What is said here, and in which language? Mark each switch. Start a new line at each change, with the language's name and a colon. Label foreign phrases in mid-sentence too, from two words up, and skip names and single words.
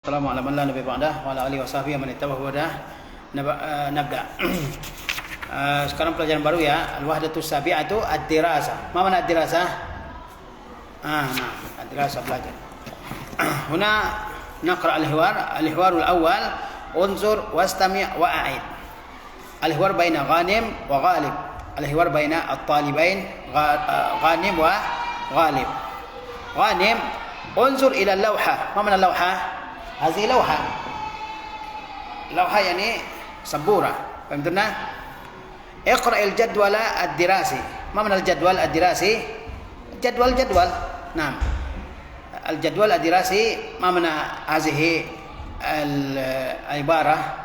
Arabic: السلام على من لا نبي بعده وعلى آله وصحبه من اتبع هداه. Nabda.
Indonesian: Sekarang pelajaran baru ya,
Arabic: الوحدة السابعة الدراسة. ما معنى الدراسة?
Indonesian: Nah, ad-dirasah belajar.
Arabic: هنا نقرأ الحوار الأول، انظر واستمع وأعد. الحوار بين غانم وغالب. الحوار بين الطالبين غانم وغالب. غانم، انظر إلى اللوحة. ما معنى اللوحة? هذه لوحة يعني سبورة، فهمتنا؟ اقرأ الجدول الدراسي. ما معنى الجدول الدراسي؟ جدول نعم، الجدول الدراسي ما معنى هذه العبارة؟